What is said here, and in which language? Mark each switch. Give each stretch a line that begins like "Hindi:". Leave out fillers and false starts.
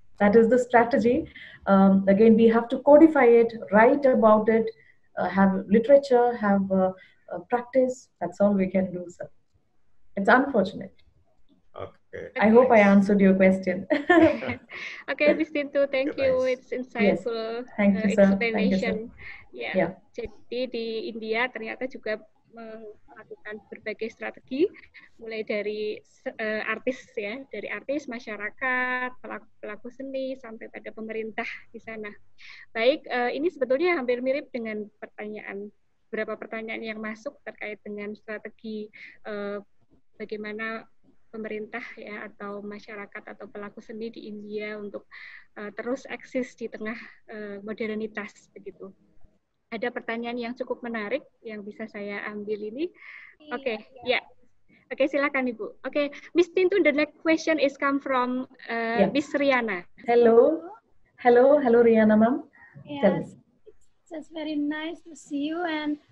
English: That is the strategy. Again, we have to codify it, write about it, have literature, have practice. That's all we can do, sir. It's unfortunate. Okay. I hope I answered your question. Okay, Ms. Tintu, thank you. It's insightful explanation. Yeah.
Indonesian: Jadi di India ternyata juga melakukan berbagai strategi, mulai dari artis ya, dari artis, masyarakat, pelaku seni, sampai pada pemerintah di sana. Baik, ini sebetulnya hampir mirip dengan beberapa pertanyaan yang masuk terkait dengan strategi bagaimana pemerintah ya atau masyarakat atau pelaku seni di India untuk terus eksis di tengah modernitas begitu. Ada pertanyaan yang cukup menarik yang bisa saya ambil ini. Oke, ya. Oke, silakan Ibu.
English: Oke, Miss Tintu, the next question is come from Miss Riana. Hello Riana ma'am. Yes, it's very nice to see you, and